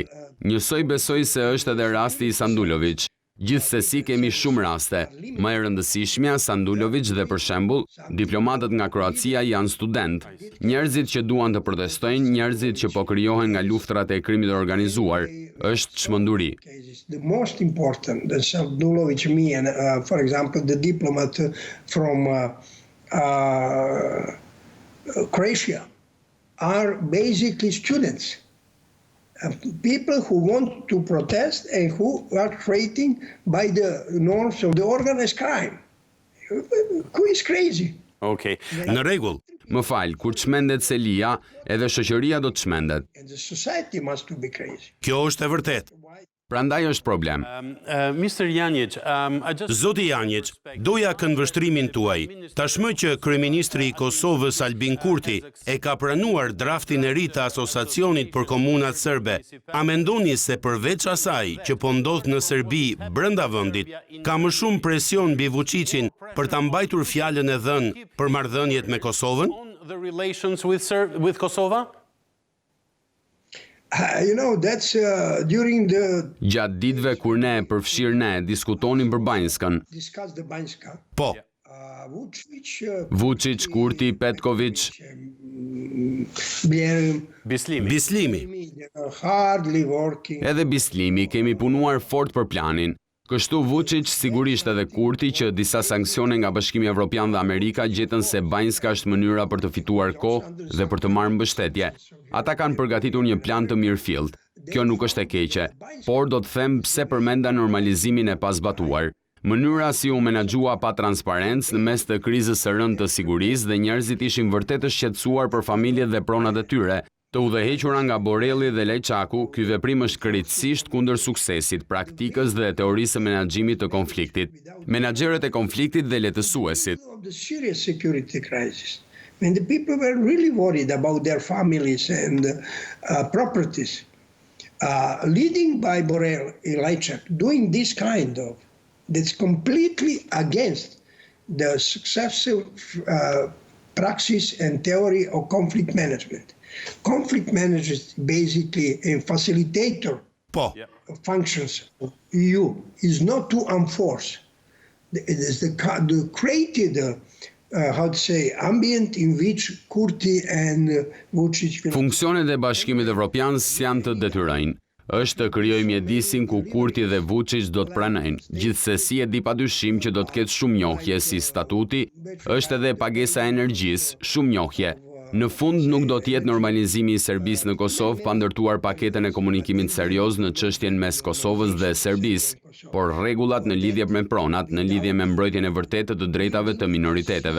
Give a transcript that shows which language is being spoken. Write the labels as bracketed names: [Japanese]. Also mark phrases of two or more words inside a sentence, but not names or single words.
[Albanian] Njësoj besoj se është edhe rasti i Sandulović. Gjithsesi kemi shumë raste. Më e rëndësishmja, Sandulović dhe për shembull, diplomatët nga Kroacia janë student. Njerëzit që duan të protestojnë, njerëzit që po krijohen nga luftrat e krimit të organizuar, është çmenduri. [English] The most important, the Sandulović, me and, for example, the diplomat from Croatia are basically students. People who want to protest and who are treated by the norms of the organized crime. Who is crazy? Okay. [Albanian] Në rregull. Më fal, kur çmendet Selia, edhe shoqëria do të çmendet. [English] And the society must to be crazy. [Albanian] Kjo është e vërtetë. Prandaj është problem. [English] Mr. Janjić, [Albanian] Zoti Janjić, doja këndvështrimin tuaj. Tashmë që kryeministri i Kosovës Albin Kurti e ka pranuar draftin e ri të asociacionit për komunat serbe, a mendoni se përveç asaj që po ndodh në Serbi brenda vendit, ka më shumë presion mbi Vučićin për ta mbajtur fjalën e dhënë për marrëdhëniet me Kosovën? [English] The relations with Kosovo? That's during the [Albanian] Gjatë ditëve kur ne përfshirë ne diskutonin për Banjskën. [English] discuss the Banjska. [Albanian] Po. Vuçić, Kurti, Petković, Bislimi. [English] Hardly working. [Albanian] edhe Bislimi kemi punuar fort për planin. Kështu Vučić, sigurisht edhe Kurti, që disa sanksione nga Bashkimi Evropian dhe Amerika gjetën se Banjska është mënyra për të fituar kohë dhe për të marrë mbështetje. Ata kanë përgatitur një plan të mirëfillt. Kjo nuk është e keqe, por do të them pse përmenda normalizimin e pazbatuar. Mënyra si u menaxhua pa transparencë në mes të krizës së rëndë të sigurisë dhe njerëzit ishin vërtet të shqetësuar për familjet dhe pronat e tyre. Të udhëhequra nga Borelli dhe Lajçaku, ky veprim është krejtësisht kundër suksesit, praktikës dhe teorisë së menaxhimit të konfliktit. Menaxherët e konfliktit dhe letësuesit. [English] The serious security crisis. When the people were really worried about their families and properties, leading by Borrell in Lajçak, doing this kind of, that's completely against the successful praxis and theory of conflict management. Conflict management is basically a facilitator [Albanian] Po. [English] functions of EU, is not to enforce. It is the created ambient in which Kurti and Vuçiç. [Albanian] Funksionet e Bashkimit Evropian janë të detyrojnë. Është të krijojë mjedisin ku Kurti dhe Vuçiç do të pranojnë. Gjithsesi e di padyshim që do të ketë shumë njohje si statuti, është edhe pagesa e energjisë, shumë njohje. Në fund nuk do të jetë normalizimi i Serbisë në Kosovë pa ndërtuar paketën e komunikimit serioz në çështjen mes Kosovës dhe Serbisë, por rregullat në lidhje me pronat, në lidhje me mbrojtjen e vërtetë të drejtave të minoriteteve.